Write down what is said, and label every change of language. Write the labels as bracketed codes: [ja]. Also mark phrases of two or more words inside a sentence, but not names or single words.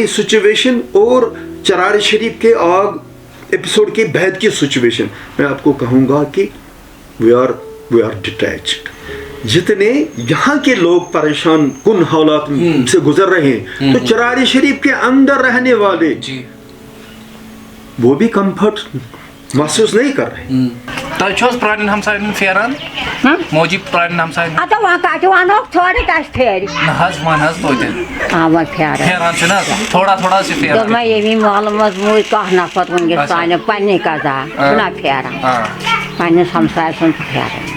[ur] سچویشن اور چراغ شریف کے آگ ایپیسوڈ کے بعد کی سچویشن میں آپ کو کہوں گا کہ [en] we are detached [ur] جتنے یہاں کے لوگ پریشان کن حالات سے گزر رہے ہیں تو چراغ شریف کے اندر رہنے والے وہ بھی کمفرٹ محسوس نہیں کر رہے [ks] تۄہہِ چھُ حظ پرٛانٮ۪ن ہمساین ہُنٛد پھیران موجی پرٛانٮ۪ن ہمساین ہُنٛد اَدٕ وۄنۍ کَتہِ وَنہوکھ ژھٲرِتھ اَسہِ پھیرِ نہ حظ وَن حظ توتہِ وۄنۍ پھیران پھیران چھُ نہ حظ تھوڑا تھوڑا چھِ پھیران دوٚپمَے ییٚمی محلہٕ منٛز موٗدۍ کانٛہہ نفر وٕنکٮ۪س تانۍ پنٛنی قضا چھُنہ پھیران پنٛنِس ہمساے سُنٛد چھُ پھیران